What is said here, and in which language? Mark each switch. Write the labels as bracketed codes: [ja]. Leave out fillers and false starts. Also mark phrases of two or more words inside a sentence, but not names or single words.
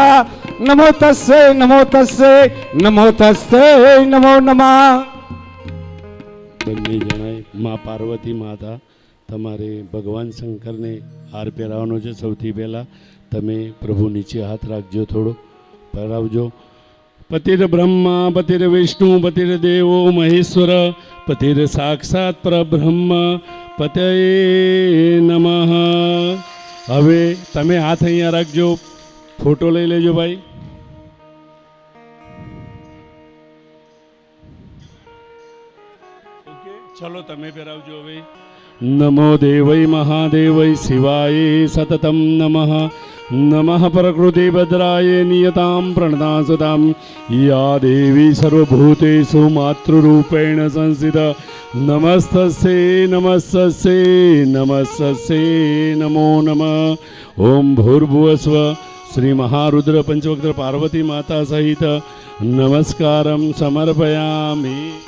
[sa] नमो तस्से नमो तस्से नमो तस्से नमो नमः। [gu] બંને જણાએ મા પાર્વતી માતા તમારે ભગવાન શંકરને હાર પહેરાવવાનો છે। સૌથી પહેલાં તમે પ્રભુ નીચે હાથ રાખજો, થોડો પહેરાવજો। [sa] પતિર બ્રહ્મા પતિર વિષ્ણુ પતિર દેવો મહેશ્વર પતિર સાક્ષાત પરબ્રહ્મ પતયે નમઃ। [gu] હવે તમે હાથ અહીંયા રાખજો, ફોટો લઈ લેજો ભાઈ। ઓકે, ચલો તમે પહેરાવજો હવે। [sa] નમો દેવૈ મહાદેવૈ શિવાય સતતમ નમઃ। नमः प्रकृतिभद्राय नियतां प्रणतां या देवी सर्वभूतेषु मातृरूपेण संस्थिता। नमस्तस्यै नमस्तस्यै नमस्तस्यै नमो नमः। ओम भूर्भुवस्व श्री महारुद्र पंचवक्त्र पार्वती माता सहित नमस्कारं समर्पयामि।